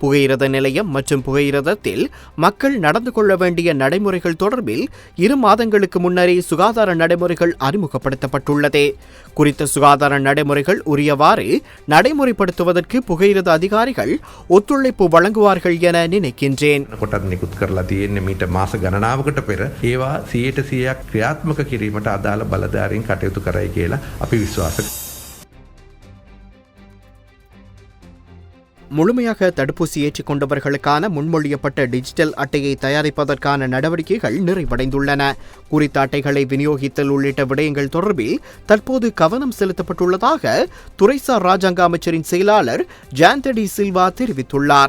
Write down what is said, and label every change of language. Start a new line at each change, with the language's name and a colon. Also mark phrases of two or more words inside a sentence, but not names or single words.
Tamil: புகையிரத நிலையம் மற்றும் புகையிரதத்தில் மக்கள் நடந்து கொள்ள வேண்டிய நடைமுறைகள் தொடர்பில் 2 மாதங்களுக்கு முன்னரே சுகாதார நடைமுறைகள் அறிமுகப்படுத்தப்பட்டுள்ளது. குறித்த சுகாதார நடைமுறைகள் உரியவாறு நடைமுறைப்படுத்துவதற்கு புகையிரத அதிகாரிகள் ஒத்துழைப்பு வழங்குவார்கள் என நினைக்கின்றேன்.
Sinhala: කොටත් නිකුත් කරලා තියෙන්නේ මීට මාස ගණනාවකට පෙර ඒවා 100% ක්‍රියාත්මක කිරීමට අදාළ බලධාරීන් කටයුතු කරයි කියලා අපි විශ්වාස කරනවා.
Tamil: முழுமையாக தடுப்பூசி ஏற்றிக் கொண்டவர்களுக்கான முன்மொழியப்பட்ட டிஜிட்டல் அட்டையை தயாரிப்பதற்கான நடவடிக்கைகள் நிறைவடைந்துள்ளன. குறித்த அட்டைகளை விநியோகித்தல் உள்ளிட்ட விடயங்கள் தொடர்பில் தற்போது கவனம் செலுத்தப்பட்டுள்ளதாக துறைசார் ராஜாங்க அமைச்சரின் செயலாளர் ஜாந்தடி சில்வா தெரிவித்துள்ளார்.